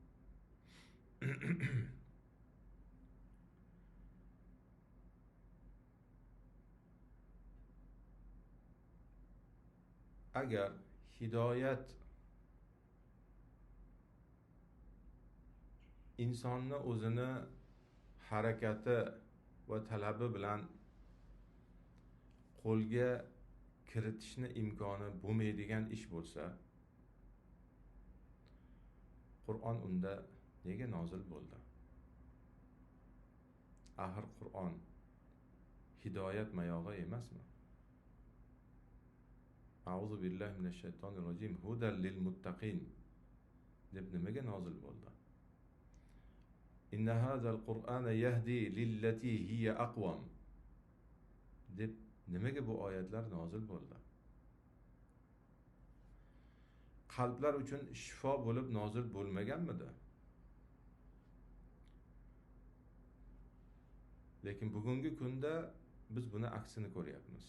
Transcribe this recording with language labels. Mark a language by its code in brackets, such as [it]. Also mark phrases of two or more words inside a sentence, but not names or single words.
[uz] Agar hidoyat insonni o'zini harakati va talabi bilan qo'lga kiritishni imkoni bo'lmaydigan ish bo'lsa, Qur'on unda nega nozil bo'ldi? Axir Qur'on hidoyat mayog'i emasmi? [ar] أعوذ بالله من الشيطان الرجيم. هدى للمتقين [uz] deb nimaga nozil bo'ldi? [ar] إن هذا القرآن يهدي للتي هي أقوم [uz] deb nimaga bu oyatlar nozil bo'ldi? Qalblar uchun shifo bo'lib nozil bo'lmaganmidi? Lekin bugungi kunda biz buni aksini ko'ryapmiz.